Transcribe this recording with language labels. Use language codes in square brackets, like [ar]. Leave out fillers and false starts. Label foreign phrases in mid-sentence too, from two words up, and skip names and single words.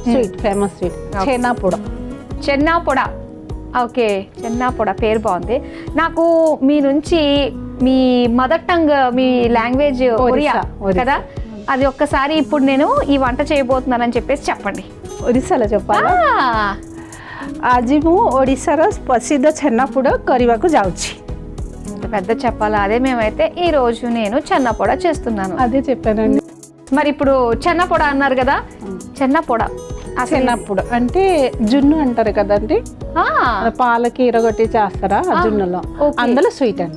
[en] sweet famous sweet చెన్నాపొడ. [te] చెన్నాపొడ. ఓకే, చెన్నాపొడ పేరు బాగుంది. నాకు మీ నుంచి మీ [en] mother tongue, [te] మీ లాంగ్వేజ్ ఒరియా కదా, అది ఒక్కసారి ఇప్పుడు నేను ఈ వంట చేయబోతున్నానని చెప్పేసి చెప్పండి. ఒడిశాలో చెప్పాలా? [or] ଆଜି ମୁଁ ଓଡ଼ିଶାର ପ୍ରସିଦ୍ଧ ଛେନାପୋଡ଼ କରିବାକୁ ଯାଉଛି. [te] ఇంత పెద్ద చెప్పాలా? అదే మేమైతే ఈ రోజు నేను చెన్నాపొడ చేస్తున్నాను. అదే చెప్పానండి. మరి ఇప్పుడు చెన్నాపొడ అన్నారు కదా, చెన్నాపొడ చెన్నాపొడ అంటే జున్ను అంటారు కదండి, పాలకి ఇరగొట్టి చేస్తారా ఆ జున్నులో, అందులో స్వీట్ అండి.